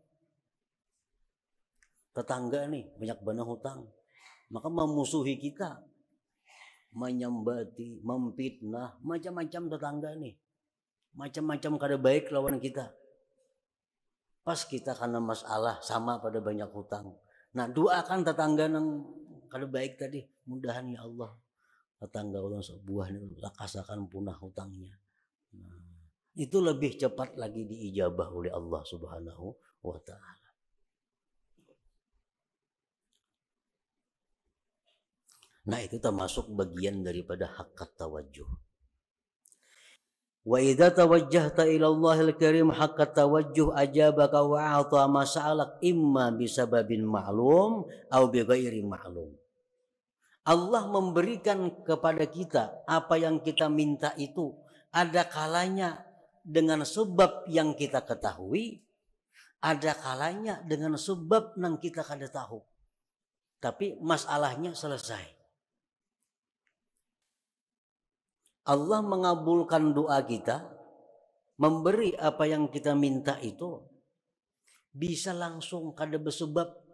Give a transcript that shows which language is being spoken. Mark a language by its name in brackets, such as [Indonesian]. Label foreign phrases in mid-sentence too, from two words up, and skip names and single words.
[Banjar] Tetangga nih banyak benar hutang, maka memusuhi kita, menyambati, memfitnah, macam-macam tetangga nih, macam-macam kada baik lawan kita. [Indonesian] Pas kita karena masalah sama pada banyak hutang. [Banjar] Nah, doakan tetangga nang kada baik tadi, mudahan ya Allah tetangga orang sebuah ini lakasakan punah hutangnya. [Indonesian] Nah, itu lebih cepat lagi diijabah oleh [Arabic] الله سبحانه وتعالى. [Indonesian] Nah, itu termasuk bagian daripada [Arabic] حق التوجه. وإذا توجهت إلى الله الكريم حق التوجه أجابك وأعطى ما سألك إما بسبب معلوم أو بغير معلوم. [Indonesian] Allah memberikan kepada kita apa yang kita minta itu ada kalanya dengan sebab yang kita ketahui, ada kalanya dengan sebab yang kita kada tahu. Tapi masalahnya selesai. Allah mengabulkan doa kita, memberi apa yang kita minta itu bisa langsung kada bersebab.